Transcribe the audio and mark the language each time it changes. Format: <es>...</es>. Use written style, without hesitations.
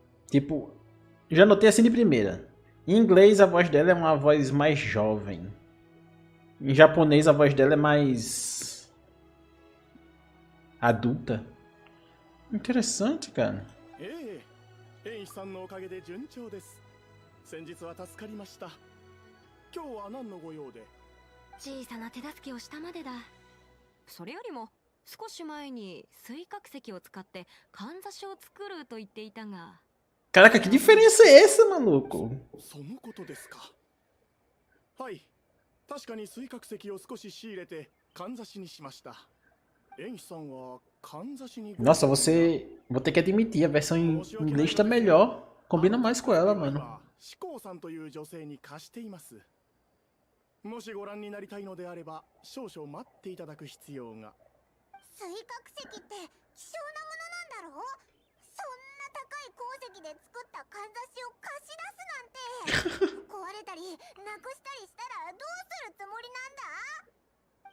<pt>Tipo, já notei assim de primeira. Em inglês a voz dela é uma voz mais jovem. Em japonês a voz dela é mais adulta. Interessante, cara.</pt> <ja>さんのおかげで順調です。先日は助かりました。今日は何のご用で？小さな手助けをしたまでだ。それよりも少し前に水角石を使ってかんざしを作ると言っていたが。</ja> <pt>Caraca, que diferença é essa, maluco?</pt> <ja>そのことですか。はい、確かに水角石を少し仕入れてかんざしにしました。演さんは</ja> <pt>Nossa, vou ter que admitir, a versão em inglês tá melhor. Combina mais com ela, mano.</pt> <ja>もしご覧になりたいのであれば少々待っていただく必要が。水角石って希少なものなんだろう？そんな高い鉱石で作ったかんざしを貸し出すなんて壊れたりなくしたりしたらどうするつもりなんだ？</ja>